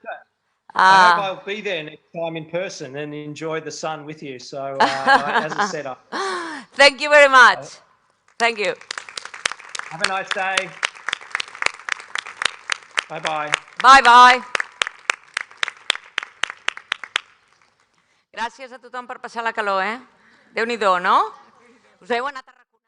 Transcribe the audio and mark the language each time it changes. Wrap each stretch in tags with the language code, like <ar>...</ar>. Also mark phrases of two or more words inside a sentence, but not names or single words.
<en>My pleasure. I hope I'll be there next time in person and enjoy the sun with you. So, as I said, Thank you very much. Thank you. have a nice day. Bye-bye. Bye-bye.</en> <ca>Gràcies a tothom per passar la calor, eh? Déu-n'hi-do, no? Us heu anat a</ca>